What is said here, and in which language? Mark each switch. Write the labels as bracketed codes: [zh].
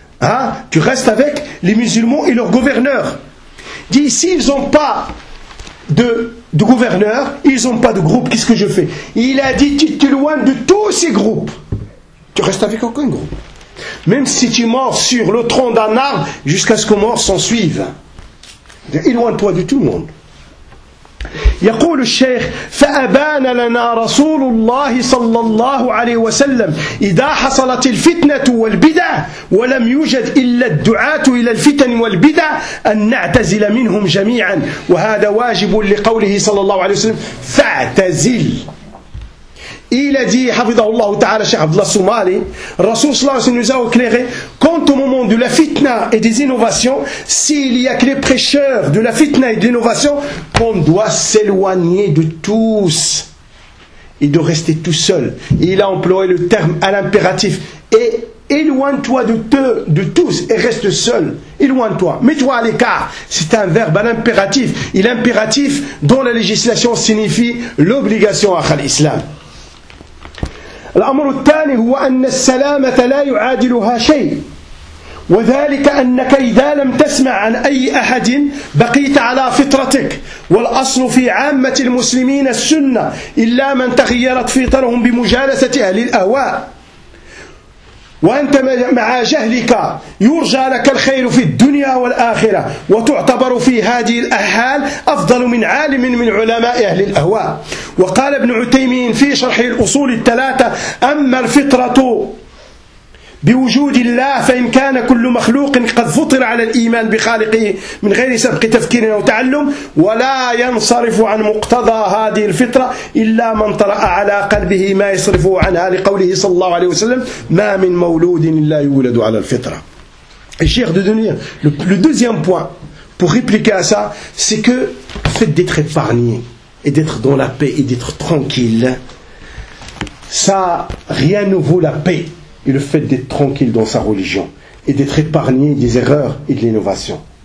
[fr] Hein, tu restes avec les musulmans et leur gouverneur. Il dit, s'ils n'ont pas de gouverneur, ils n'ont pas de groupe, qu'est-ce que je fais? Il a dit, tu t'éloignes de tous ces groupes. Tu restes avec aucun groupe. Même si tu mords sur le tronc d'un arbre, jusqu'à ce qu'on mort s'en suive. Éloigne-toi de tout le monde. [ar] يقول الشيخ فأبان لنا رسول الله صلى الله عليه وسلم إذا حصلت الفتنة والبدع ولم يوجد إلا الدعاة إلى الفتن والبدع أن نعتزل منهم جميعا وهذا واجب لقوله صلى الله عليه وسلم فاعتزل. [fr] Il a dit, Hafidahullah Ta'ala, Cheikh Abdullah Soumali, Rasoul Salah nous a éclairé, quant au moment de la fitna et des innovations, s'il n'y a que les prêcheurs de la fitna et de l'innovation, qu'on doit s'éloigner de tous et de rester tout seul. Il a employé le terme à l'impératif, et éloigne-toi de tous et reste seul. Éloigne-toi, mets-toi à l'écart. C'est un verbe à l'impératif, et l'impératif dont la législation signifie l'obligation à l'islam. [ar] الأمر الثاني هو أن السلامة لا يعادلها شيء وذلك أنك إذا لم تسمع عن أي أحد بقيت على فطرتك والأصل في عامة المسلمين السنة إلا من تغيرت فطرهم بمجالسة أهل الأهواء وأنت مع جهلك يرجى لك الخير في الدنيا والآخرة وتعتبر في هذه الأحال أفضل من عالم من علماء أهل الأهواء وقال ابن عثيمين في شرح الأصول الثلاثة أما الفطرة بوجود الله فإن كان كل مخلوق قد فطر على الإيمان بخالقه من غير سبق تفكير أو تعلم ولا ينصرف عن مقتضى هذه الفطرة إلا من طرأ على قلبه ما يصرفه عنها لقوله صلى الله عليه وسلم ما من مولود إلا يولد على الفطرة. [fr] الشيخ دو دونير, le deuxième point pour répliquer à ça, c'est que faites d'être épargné et d'être dans la paix et d'être tranquille, ça rien ne vaut la paix. Et le fait d'être tranquille dans sa religion et d'être épargné des erreurs et de l'innovation.